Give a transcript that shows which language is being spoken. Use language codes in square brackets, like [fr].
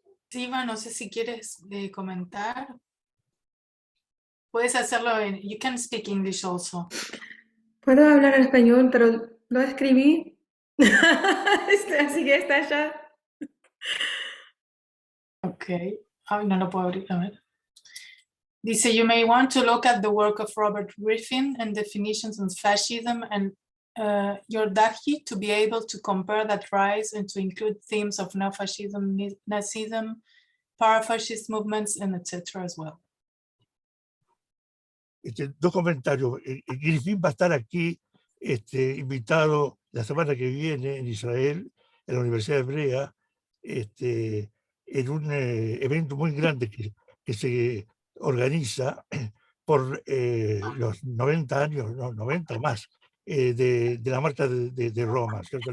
[es] Siva, no sé si quieres comentar. Puedes hacerlo [en] you can speak English also. [es] Puedo hablar en español, pero lo escribí. Así que está ya. Ok. Ay, no lo puedo abrir, a ver. [en] Dice, you may want to look at the work of Robert Griffin and definitions on fascism and Yordachi to be able to compare that rise and to include themes of neo-fascism, Nazism, para-fascist movements, and etc. as well. [es] Dos comentarios. Griffin va a estar aquí invitado la semana que viene en Israel, en la Universidad Hebrea, en un evento muy grande que se organiza por los 90 años, no, 90 o más, de la Marcha de Roma, ¿cierto?